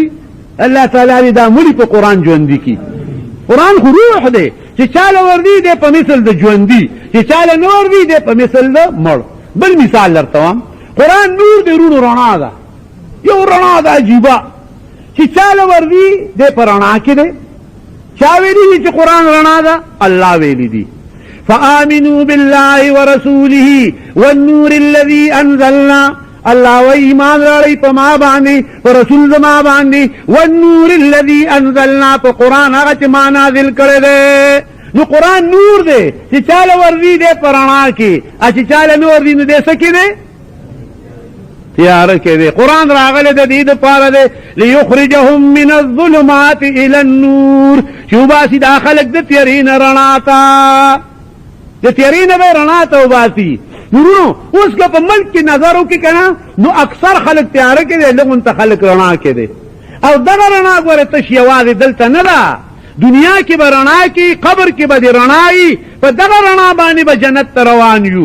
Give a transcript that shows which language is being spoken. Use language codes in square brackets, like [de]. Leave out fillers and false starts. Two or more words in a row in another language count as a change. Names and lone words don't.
[ps] الله تعالی دې دا مړي په قرآن ژوندي کړي. قرآن خو روح دی، چې چاله وردی دی په مثل د ژوندي، چې چاله نه وردی دی په مثل د مړ. بل مثال درته وایم، قرآن نور دی رونو، رڼا ده، یو رڼا ده عجیبه، چې چاله وردی دی په رڼا کې دی. چا ویلی دي چې قرآن رڼا ده؟ الله ویلی دي [ar] فآمنوا بالله ورسوله والنور الذي انزلنا، [ps] الله و ایمان راړی په ما باندې، په رسول زما باندې، [ar] والنور الذي انزلنا، [ps] په قرآن هغه چې ما نازل کړی دی. نو قرآن نور دی، چې چاله ورځي دی په رڼا کې، چې چاله نه ورځي نو دی څه کې دی؟ تیاره کې دی. قرآن راغلی د دې دپاره دی [ar] لیخرجهم من الظلمات الى النور، [ps] چې وباسي دا خلک د تیارې نه رڼا ته، د تیارې نه به رڼا ته وباسي. نورونو اوس که په ملک کې نظر وکړي که نه، نو اکثر خلک تیاره کې دی، لږونته خلک رڼا کې دی. او دغه رڼا ګوره تش یوازې دلته نه ده، دنیا کې به رڼا کې، قبر کې به دې رڼا وي، په دغه رڼا باندې به جنت ته روان یو.